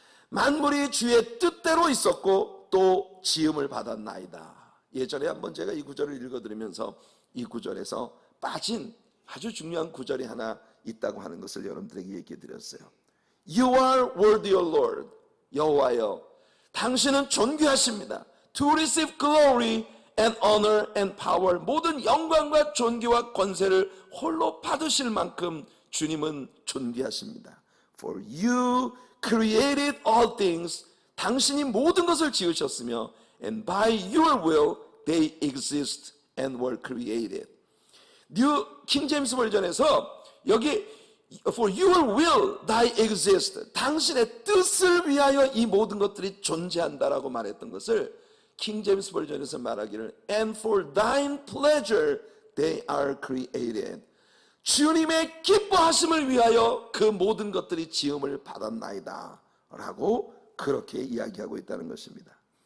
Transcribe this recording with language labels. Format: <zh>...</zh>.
<ko>만물이 주의 뜻대로 있었고 또 지음을 받았나이다. 예전에 한번 제가 이 구절을 읽어드리면서 이 구절에서 빠진 아주 중요한 구절이 하나 있다고 하는 것을 여러분들에게 얘기해 드렸어요.</ko> <en>You are worthy, O Lord.</en> <ko>여호와여, 당신은 존귀하십니다.</ko> <en>To receive glory and honor and power.</en> <ko>모든 영광과 존귀와 권세를 홀로 받으실 만큼 주님은 존귀하십니다.</ko> <en>For you created all things.</en> <ko>당신이 모든 것을 지으셨으며</ko> <en>and by your will they exist and were created.</en> <ko>뉴 킹제임스 버전에서 여기</ko> <en>for your will thy exist.</en> <ko>당신의 뜻을 위하여 이 모든 것들이 존재한다라고 말했던 것을 킹제임스 버전에서 말하기를</ko> <en>and for thine pleasure they are created.</en> <ko>주님의 기뻐하심을 위하여 그 모든 것들이 지음을 받았나이다 라고 그렇게 이야기하고 있다는 것입니다.</ko>